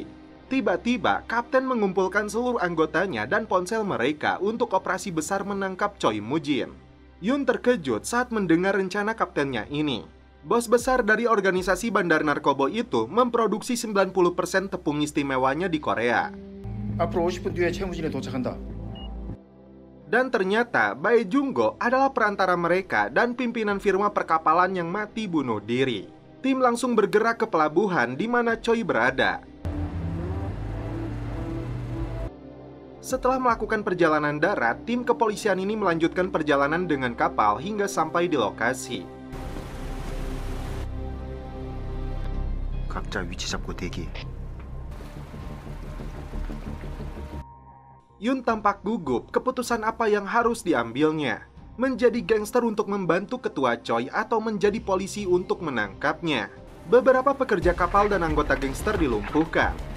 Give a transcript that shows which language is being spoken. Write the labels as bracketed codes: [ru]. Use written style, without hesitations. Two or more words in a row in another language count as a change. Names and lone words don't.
[id] Tiba-tiba, Kapten mengumpulkan seluruh anggotanya dan ponsel mereka untuk operasi besar menangkap Choi Moon-jin. Yun terkejut saat mendengar rencana kaptennya ini. Bos besar dari organisasi bandar narkoba itu memproduksi 90% tepung istimewanya di Korea. [ko] 앞으로 50분 뒤에 채무진에 도착한다. [id] Dan ternyata Bae Junggo adalah perantara mereka dan pimpinan firma perkapalan yang mati bunuh diri. Tim langsung bergerak ke pelabuhan di mana Choi berada. Setelah melakukan perjalanan darat, tim kepolisian ini melanjutkan perjalanan dengan kapal hingga sampai di lokasi. [ko] 각자 위치 잡고 대기. [id] Yun tampak gugup keputusan apa yang harus diambilnya. Menjadi gangster untuk membantu ketua Choi atau menjadi polisi untuk menangkapnya. Beberapa pekerja kapal dan anggota gangster dilumpuhkan.